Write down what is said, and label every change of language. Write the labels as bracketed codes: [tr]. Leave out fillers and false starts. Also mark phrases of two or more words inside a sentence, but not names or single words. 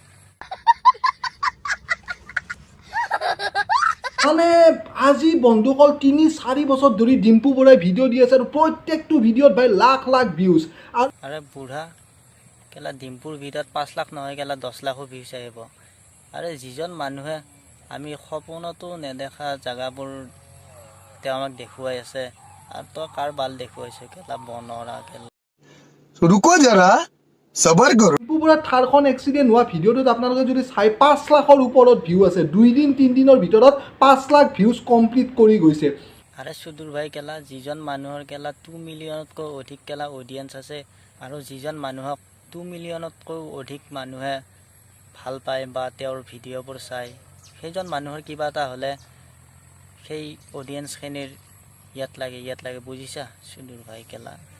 [as] মানে আজি বন্ধুসকল ৩-৪ বছৰ ধৰি ডিম্পু বৰুৱাই ভিডিঅ' দি আছে আৰু প্ৰত্যেকটো ভিডিঅ'ত ভাই লাখ লাখ ভিউজ আৰে বুঢ়া কেলা ডিম্পুৰ ভিডিঅ'ত ৫ লাখ নহয় কেলা ১০ লাখো ভিউজ আহিব আৰে যিজন মানুহে আমি সপোনতো নেদেখা জেগাবোৰ তেওঁ আমাক দেখুৱাই আছে আৰু তই কাৰ বাল দেখুৱাইছ কেলা বনৰা কেলা [hi] रुको जरा सबर करो [as] ডিম্পু বৰুৱাৰ থাৰখন এক্সিডেণ্ট হোৱা ভিডিঅ'টোত আপোনালোকে যদি চাই ৫ লাখৰ ওপৰত ভিউ আছে ২-৩ দিনৰ ভিতৰত ৫ লাখ ভিউজ কমপ্লিট কৰি গৈছে আৰে সুদূৰ ভাই কেলা যিজন মানুহৰ কেলা 2 মিলিয়নতকৈ অধিক কেলা অডিয়েন্স আছে আৰু যিজন মানুহক 2 মিলিয়নতকৈ অধিক মানুহে ভাল পায় বা তেওঁৰ ভিডিঅ'বোৰ চায় সেইজন মানুহৰ কিবা এটা হ'লে সেই অডিয়েন্সখিনিৰ ইয়াত লাগে বুজিছা সুদূৰ ভাই কেলা